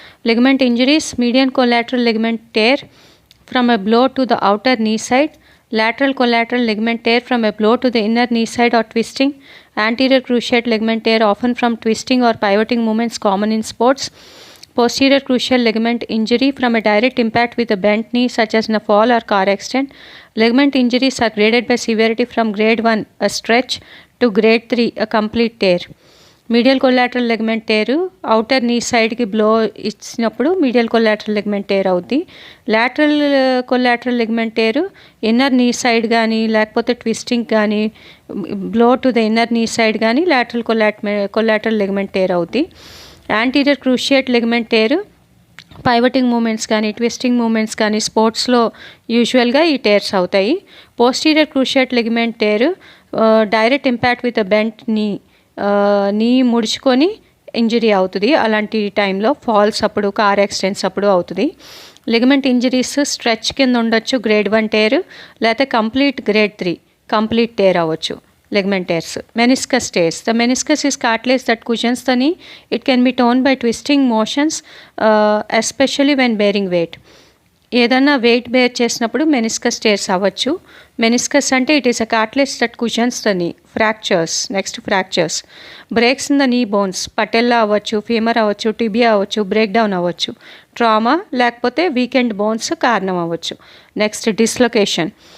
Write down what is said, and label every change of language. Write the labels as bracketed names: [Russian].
[English] Ligament injuries, median collateral ligament tear from a blow to the outer knee side, lateral collateral ligament tear from a blow to the inner knee side or twisting, anterior cruciate ligament tear often from twisting or pivoting movements common in sports. Posterior cruciate ligament injury from a direct impact with a bent knee, such as in a fall or car accident. Ligament injuries are graded by severity from grade 1, a stretch, to grade 3, a complete tear. [Telugu] Medial collateral ligament టేరు outer నీ సైడ్కి blow ఇచ్చినప్పుడు medial collateral ligament tear అవుద్ది. Lateral collateral ligament టేరు inner నీ side కానీ లేకపోతే twisting కానీ [English] blow to the inner knee side [Telugu] కానీ లాటరల్ కొలాటరల్ లిగమెంట్ టేర్ అవుద్ది. యాంటీరియర్ క్రూషియేట్ లిగమెంట్ టేరు పైవటింగ్ మూమెంట్స్ కానీ ట్విస్టింగ్ మూమెంట్స్ కానీ స్పోర్ట్స్లో యూజువల్గా ఈ టేర్స్ అవుతాయి. Posterior cruciate ligament టేరు [English] direct impact with a bent knee [Telugu] ముడుచుకొని ఇంజరీ అవుతుంది. అలాంటి టైంలో ఫాల్స్ అప్పుడు, కార్ యాక్సిడెంట్స్ అప్పుడు అవుతుంది. లిగమెంట్ ఇంజరీస్ స్ట్రెచ్ కింద ఉండొచ్చు, గ్రేడ్ 1 టేర్, లేకపోతే కంప్లీట్ గ్రేడ్ 3 కంప్లీట్ టేర్ అవ్వచ్చు. [English] Ligament tears. Meniscus tears. The meniscus is cartilage that cushions the knee. It can be torn by twisting motions, especially when bearing weight. [Telugu] ఏదన్నా wait bear చేసినప్పుడు meniscus tears అవ్వచ్చు. Meniscus అంటే [English] It is a cartilage that cushions the knee. [Telugu] Fractures. Next fractures. [English] Breaks in the knee bones. [Telugu] Patella అవ్వచ్చు, femur అవ్వచ్చు, tibia అవ్వచ్చు, break down అవ్వచ్చు. ట్రామా లేకపోతే వీకెండ్ బోన్స్ కారణం అవ్వచ్చు. Next dislocation.